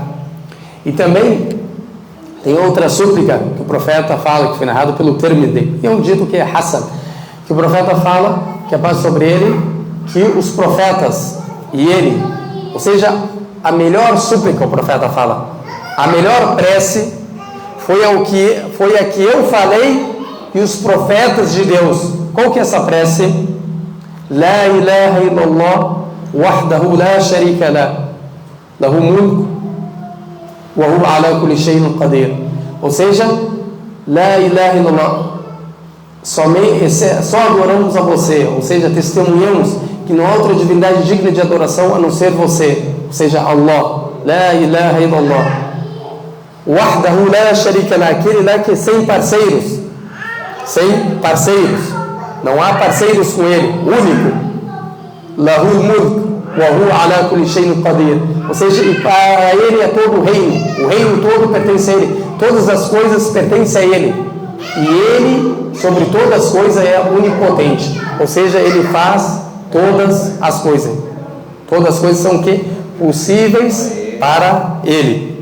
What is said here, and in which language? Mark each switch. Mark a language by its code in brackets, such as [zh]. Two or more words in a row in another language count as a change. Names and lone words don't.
[pt] E também tem outra súplica que o profeta fala, que foi narrado pelo Tirmidhi, e é um dito que é Hassan, que o profeta fala, que é paz sobre ele, que os profetas e ele, ou seja, a melhor súplica, o profeta fala, a melhor prece foi a que eu falei e os profetas de Deus. Qual que é essa prece? [ar] لا إله إلا الله وحده لا شريك له له الملك وهو على كل شيء قدير. [pt] Ou seja, [ar] لا إله إلا الله, [pt] só adoramos a você, ou seja, testemunhamos que não há outra divindade digna de adoração a não ser você, ou seja, Allah. [ar] لا إله إلا الله وحده لا شريك له, [pt] aquele lá que é sem parceiros, não há parceiros com ele, único. [ar] له الملك وهو على كل شيء قدير, [pt] ou seja, e para ele é todo o reino todo pertence a ele, todas as coisas pertencem a ele, e ele sobre todas as coisas é onipotente, ou seja, ele faz todas as coisas. Todas as coisas são o quê? Possíveis para Ele.